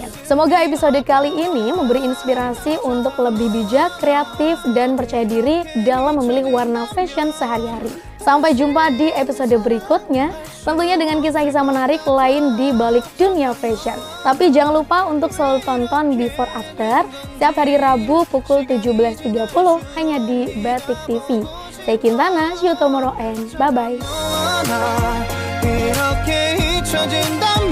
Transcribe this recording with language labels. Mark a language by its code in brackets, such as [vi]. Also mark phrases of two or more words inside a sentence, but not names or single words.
[id] Semoga episode kali ini memberi inspirasi untuk lebih bijak, kreatif, dan percaya diri dalam memilih warna fashion sehari-hari. Sampai jumpa di episode berikutnya, tentunya dengan kisah-kisah menarik lain di balik dunia fashion. Tapi jangan lupa untuk selalu tonton Before After setiap hari Rabu pukul 17.30 hanya di Batik TV. Saya Kintana, [en] see you tomorrow and bye-bye.